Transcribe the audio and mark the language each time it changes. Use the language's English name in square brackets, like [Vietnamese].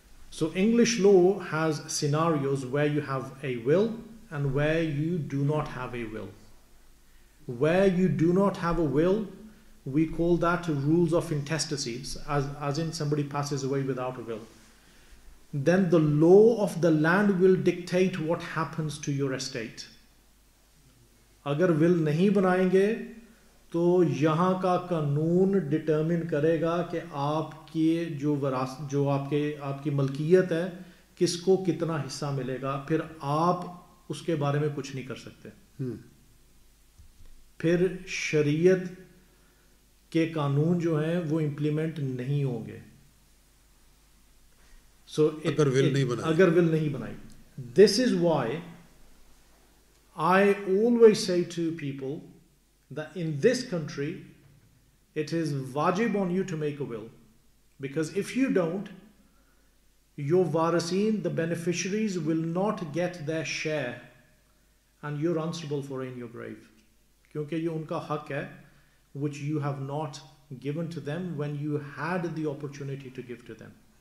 [English] So English law has scenarios where you have a will and where you do not have a will. Where you do not have a will, we call that rules of intestacy, as in somebody passes away without a will. Then the law of the land will dictate what happens to your estate. [Hindi] अगर will नहीं बनाएंगे तो यहाँ का कानून determine करेगा कि आपकी जो आपकी मलकियत है किसको कितना हिस्सा मिलेगा, फिर आप उसके बारे में कुछ नहीं कर सकते. फिर शरीयत के कानून जो हैं वो इम्प्लीमेंट नहीं होंगे. अगर विल नहीं बनाई. [English] This is why I always say to people that in this country it is wajib on you to make a will, because if you don't, your warisin, the beneficiaries, will not get their share and you're answerable for it in your grave, [Hindi] क्योंकि ये उनका हक है [English] which you have not given to them when you had the opportunity to give to them.